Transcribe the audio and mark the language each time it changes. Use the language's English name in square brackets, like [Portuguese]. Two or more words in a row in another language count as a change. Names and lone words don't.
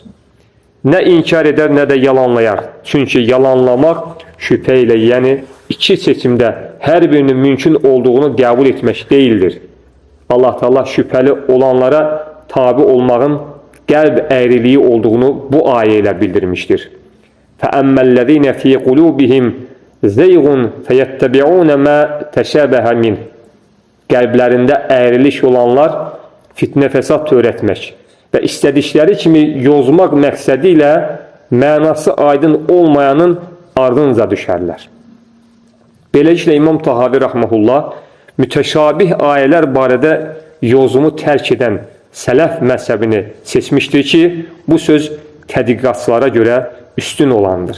[Azerbaijani] Nə inkar edər, nə də yalanlayar. Çünki yalanlamaq şübhə ilə, yəni iki seçimdə hər birinin mümkün olduğunu qəbul etmək deyildir. Allah Teala şübhəli olanlara tabi olmağın qəlb əyriliyi olduğunu bu ayə ilə bildirmişdir. [Arabic] فَأَمَّا فِي قُلُوبِهِمْ زَيْغٌ فَيَتَّبِعُونَ مَا تَشَابَهَ مِنْهِ [Azerbaijani] Qəlblərində əyriliş olanlar fitnə fəsad törətmək və istədikləri kimi yozmaq məqsədi ilə mənası aydın olmayanın ardınca düşərlər. Beləliklə İmam Tahavi Rahməhullah mütəşabih ayələr barədə yozumu tərk edən sələf məzhəbini seçmişdir ki, bu söz tədqiqatçılara görə üstün olandır.